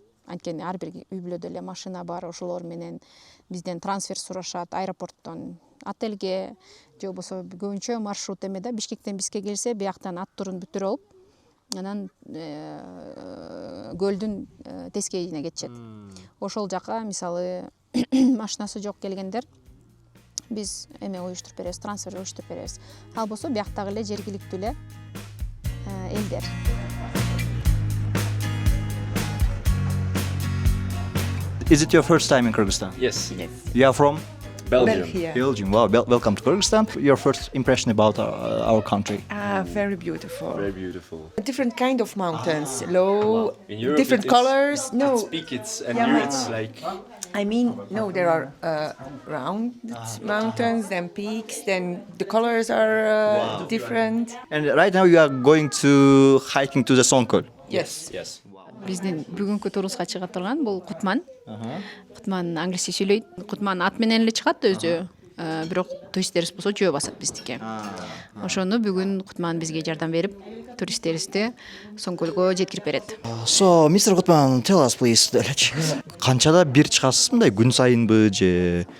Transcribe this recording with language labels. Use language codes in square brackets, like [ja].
[ky] Анткени ар бир үй бүлөдө эле машина бар, ошолор менен бизден трансфер сурашат аэропорттон отельге, же болбосо көбүнчө маршрут эме да, Бишкектен бизге келсе, бияктан ат турун бүтүрүп алып, анан көлдүн тескейине кетишет. Ошол жака мисалы машинасы жок келгендер биз эме уюштуруп беребиз, трансфер уюштуруп беребиз. Ал болсо бияктагы эле жергиликтүү эле элдер. [en] Is it your first time in Kyrgyzstan? Yes. You are from Belgium. Belgium. Wow, welcome to Kyrgyzstan. Your first impression about our country? Very beautiful. Very beautiful. A different kind of mountains, low, In Europe, different colors. No, It's peak, and here it's like I mean, no, there are round mountains, then peaks, then the colors are different. And right now you are going to hiking to the Songkol. Yes. yes. [ky] Биздин бүгүнкү турубузга чыга турган бул Кутман. Кутман англисче сүйлөйт. Кутман ат менен эле чыгат өзү. Бирок туристтерибиз болсо жөө басат биздики. Ошону бүгүн Кутман бизге жардам берип, туристтерибизди Соңкөлгө жеткирип берет. [en] So, Mr. Gutman, tell us please. [ky] Канчада бир чыгасыз мындай күн сайынбы же?